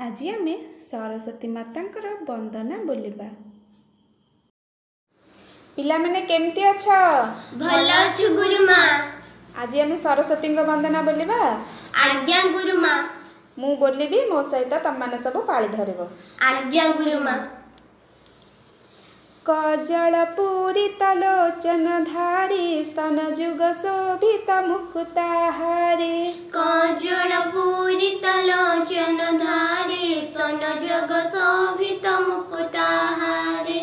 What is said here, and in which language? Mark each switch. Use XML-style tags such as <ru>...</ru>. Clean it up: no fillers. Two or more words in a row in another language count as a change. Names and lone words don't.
<or>ଆଜି ଆମେ ସରସ୍ୱତୀ ମାତା ବନ୍ଦନା ବୋଲିବା। ପିଲା ମାନେ କେମିତି ଅଛ? ଭଲ ଅଛୁ ଗୁରୁମା। ଆଜି ଆମେ ସରସ୍ୱତୀ ବନ୍ଦନା ବୋଲିବା। ଆଜ୍ଞା ଗୁରୁମା। ମୁଁ ବୋଲିବି, ମୋ ସହିତ ତମେ ମାନେ ସବୁ ପାଳି ଧରିବ। ଆଜ୍ଞା ଗୁରୁମା। କଜ୍ଜଳ ପୂରିତ ଲୋଚନ ଧାରୀ ସ୍ତନ ଯୁଗ ଶୋଭିତ ମୁକୁତାହାରୀ। କଜ୍ଜଳ ପୂରିତ ଲୋଚନ ଧାରୀ ସ୍ତନ ଯୁଗ ଶୋଭିତ ମୁକୁତାହାରୀ।</or>